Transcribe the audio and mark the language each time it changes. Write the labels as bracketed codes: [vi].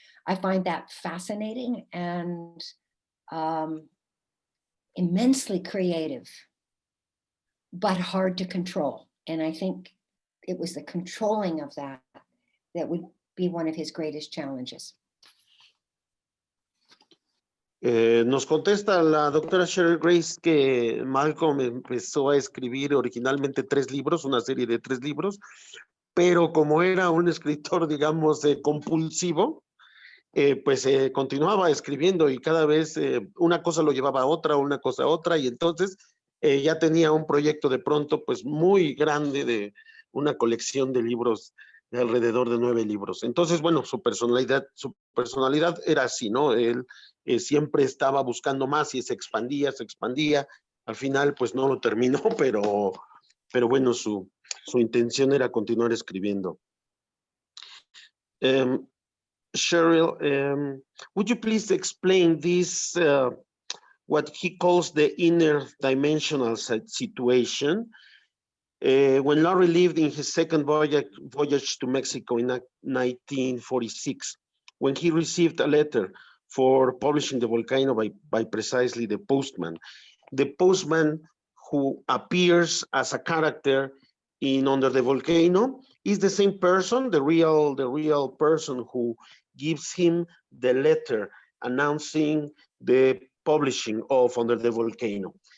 [en] I find that fascinating and immensely creative, but hard to control. And I think it was the controlling of that would be one of his greatest challenges. [es] Nos contesta la doctora Sherrill Grace que Malcolm empezó a escribir originalmente 3 libros, una serie de 3 libros, pero como era un escritor, digamos, compulsivo, pues continuaba escribiendo y cada vez una cosa lo llevaba a otra, una cosa a otra, y entonces ya tenía un proyecto de pronto pues muy grande de una colección de libros de alrededor de 9 libros. Entonces, bueno, su personalidad era así, ¿no? Él siempre estaba buscando más y se expandía. Al final, pues no lo terminó, pero bueno, su intención era continuar escribiendo. [en] Sherrill, would you please explain this, what he calls the interdimensional situation? When Lowry lived in his second voyage to Mexico in 1946, when he received a letter for publishing The Volcano by precisely the postman who appears as a character in Under the Volcano is the same person, the real person who gives him the letter announcing the publishing of Under the Volcano.